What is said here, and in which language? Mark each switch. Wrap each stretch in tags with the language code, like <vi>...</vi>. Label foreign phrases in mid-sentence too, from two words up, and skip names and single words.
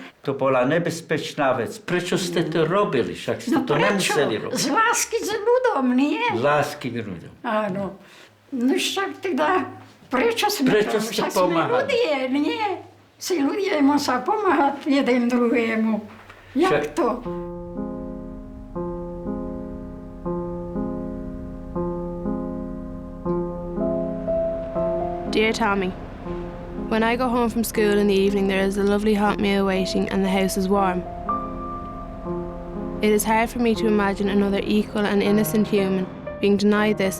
<sk>To bola nebezpečná vec. Prečo ste to robili? Však ste to nemuseli robiť. Z lásky s ľudom, nie? Z lásky k ľuďom. Áno. No však teda, prečo sme Prečo to? ste Však pomáhali? sme ľudie, nie? Si ľudia musia pomáhať jeden druhému. Jak to?</sk> <en>Dear Tommy, when I go home from school in the evening, there is a lovely hot meal waiting and the house is warm. It is hard for me to imagine another equal and innocent human being denied this.</en>